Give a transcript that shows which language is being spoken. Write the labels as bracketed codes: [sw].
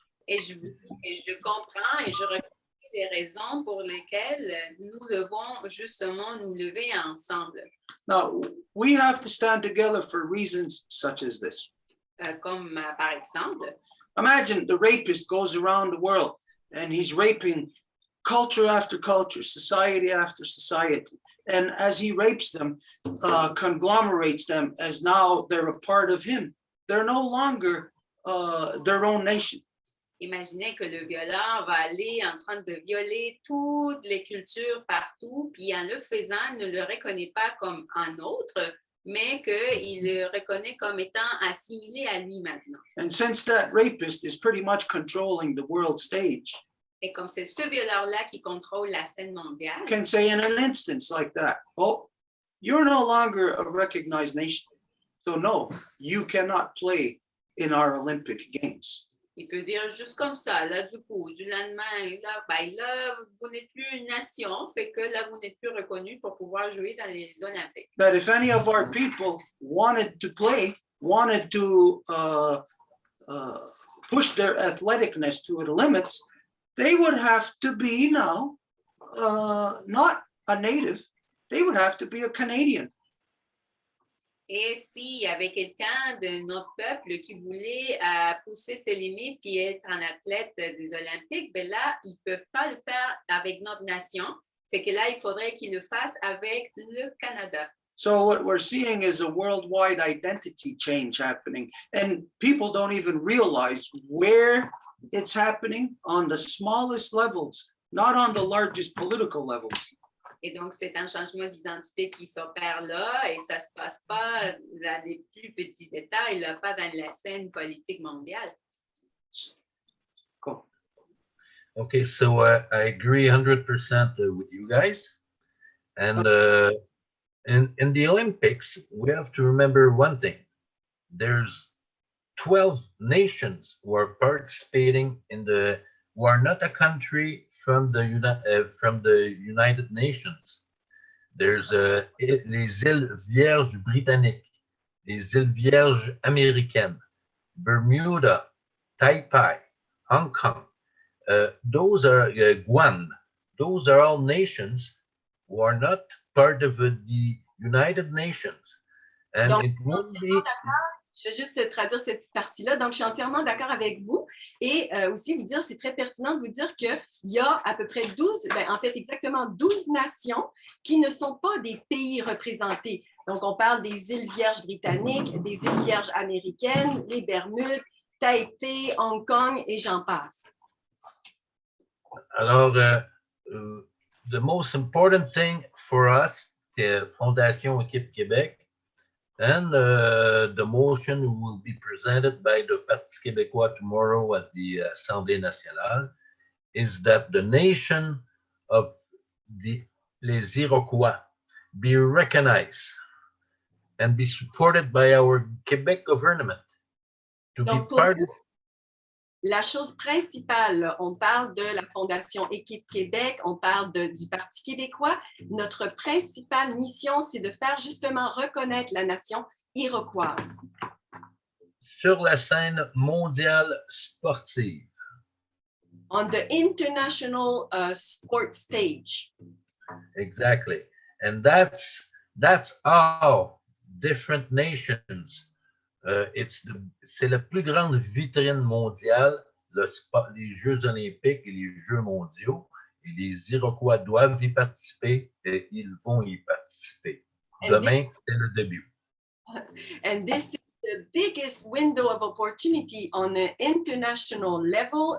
[fr] Et je comprends et je reconnais les raisons pour lesquelles nous devons justement nous lever ensemble. [en] Now, we have to stand together for reasons such as this. [fr] Comme par exemple, [en] Imagine the rapist goes around the world and he's raping culture after culture, society after society. And as he rapes them, conglomerates them as now they're a part of him. They're no longer their own nation. [fr] imaginez que le violeur va aller en train de violer toutes les cultures partout, puis en le faisant, ne le reconnaît pas comme un autre, mais qu'il le reconnaît comme étant assimilé à lui maintenant. [en] And since that rapist is pretty much controlling the world stage, [fr] Et comme c'est ce violeur-là qui contrôle la scène mondiale, [en] can say in an instance like that, oh, you're no longer a recognized nation. So no, you cannot play in our Olympic Games. [fr] il peut dire juste comme ça, là, du coup, du lendemain, là, vous n'êtes plus une nation, fait que là, vous n'êtes plus reconnu pour pouvoir jouer dans les Olympiques. [en] That if any of our people wanted to play, wanted to push their athleticness to the limits, they would have to be now not a native, they would have to be a Canadian. [fr] Et s'il y avait quelqu'un de notre peuple qui voulait pousser ses limites puis être un athlète des Olympiques, ben là, ils ne peuvent pas le faire avec notre nation. Fait que là, il faudrait qu'ils le fassent avec le Canada. [en] So what we're seeing is a worldwide identity change happening, and people don't even realize where it's happening on the smallest levels, not on the largest political levels. [fr] Et donc, c'est un changement d'identité qui s'opère là et ça ne se passe pas dans les plus petits détails, là, pas dans la scène politique mondiale. [en] Cool. Okay, so I agree 100% with you guys. And in the Olympics, we have to remember one thing. there's 12 nations who are participating who are not a country from from the United Nations. There's les îles Vierges britanniques, les îles Vierges américaines, Bermuda, Taipei, Hong Kong. Those are Guam. Those are all nations who are not part of the United Nations. And [fr] Donc, [en] it won't be. [fr] je vais juste traduire cette petite partie-là. Donc, je suis entièrement d'accord avec vous. Et aussi vous dire, c'est très pertinent de vous dire qu'il y a à peu près 12, en fait exactement 12 nations qui ne sont pas des pays représentés. Donc, on parle des îles Vierges britanniques, des îles Vierges américaines, les Bermudes, Taipei, Hong Kong et j'en passe. Alors, [en] the most important thing for us, Fondation Équipe Québec, and the motion will be presented by the Parti québécois tomorrow at the Assemblée nationale, is that the nation of les Iroquois be recognized and be supported by our Quebec government to [fr] Donc, [en] be part of. [fr] La chose principale, on parle de la Fondation Équipe Québec, on parle du Parti québécois. Notre principale mission, c'est de faire justement reconnaître la nation iroquoise. Sur la scène mondiale sportive. [en] On the international sport stage. Exactly. And that's all different nations. [fr] C'est la plus grande vitrine mondiale, les Jeux olympiques et les Jeux mondiaux. Et les Iroquois doivent y participer et ils vont y participer. Demain, c'est le début. [en] And this is the biggest window of opportunity on an international level.